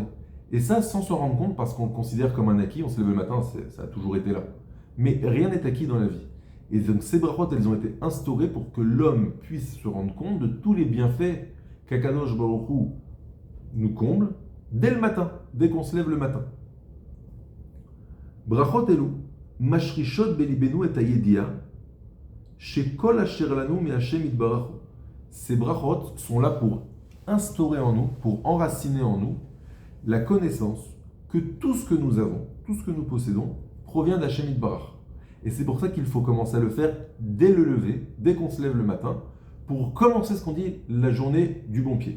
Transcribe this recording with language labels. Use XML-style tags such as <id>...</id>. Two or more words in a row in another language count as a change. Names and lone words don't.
<fr>Et ça, sans se rendre compte, parce qu'on le considère comme un acquis. On se lève le matin, ça a toujours été là. Mais rien n'est acquis dans la vie. Et donc ces brachot, elles ont été instaurées pour que l'homme puisse se rendre compte de tous les bienfaits qu'Akadosh Baruch Hu nous comble dès le matin, dès qu'on se lève le matin.</fr> <he>ברכות אלו משרישות בליבנו את הידיעה שכל אשר לנו מה' יתברך.</he> <fr>Ces brachot sont là pour instaurer en nous, pour enraciner en nous, la connaissance que tout ce que nous avons, tout ce que nous possédons, provient d'Hashem itbarach. Et c'est pour ça qu'il faut commencer à le faire dès le lever, dès qu'on se lève le matin, pour commencer ce qu'on dit la journée du bon pied.</fr>